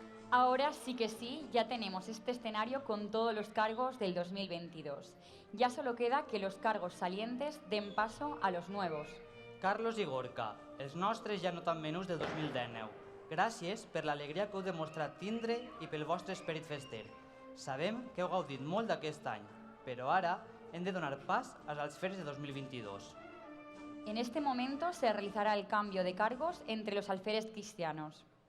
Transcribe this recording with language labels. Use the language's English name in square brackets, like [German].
[Spanish] Ahora sí que sí, ya tenemos este escenario con todos los cargos del 2022. Ya solo queda que los cargos salientes den paso a los nuevos. [Catalan] Carlos i Gorka, els nostres ja no tan menús del 2019. Gràcies per l'alegria que heu demostrat tindre i pel vostre esperit fester. Sabem que heu gaudit molt d'aquest any, però ara hem de donar pas als alferes de 2022. [Spanish] En este momento se realizará el cambio de cargos entre los alferes cristianos.